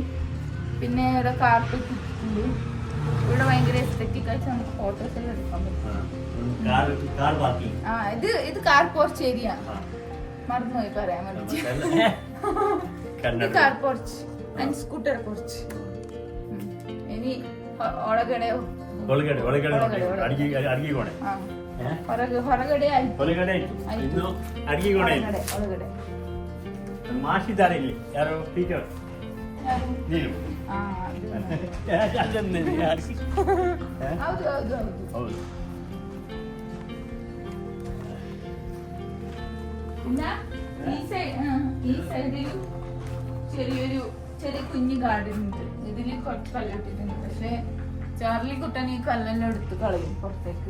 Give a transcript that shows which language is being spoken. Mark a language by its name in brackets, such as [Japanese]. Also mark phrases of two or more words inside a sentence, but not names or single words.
[Malayalam] പിന്നെ ഇവിടെ കാർപ്പറ്റ് ഇട്ടിട്ടുണ്ട്. ഇവിടെ ഭയങ്കര എസ്തെറ്റിക് ആയിട്ട് നമുക്ക് ഫോട്ടോസ് എല്ലാം എടുക്കാൻ പറ്റും. ഇത് [English] car porch area. [Malayalam] മറന്നുപോയി പറയാൻ വേണ്ടി. [English] car porch and scooter porch. [Malayalam] ഇനി [Kannada] ಒಳಗಡೆ ಹೊರಗಡೆ ಮಾಸಿದ್ದಾರೆ ಇಲ್ಲಿ ಯಾರು ಟೀಚರ್ ನೀನು ಹೌದು ಹೌದು ಹೌದು. [Malayalam] പിന്നെ ഈ സൈഡിൽ ചെറിയ കുഞ്ഞു ഗാർഡൻ ഉണ്ട്. ഇതിൽ കുറച്ച് കല്ലിട്ടിട്ടുണ്ട്. പക്ഷെ ചാർലി കുട്ടൻ ഈ കല്ലെല്ലാം എടുത്ത് കളയും പുറത്തേക്ക്.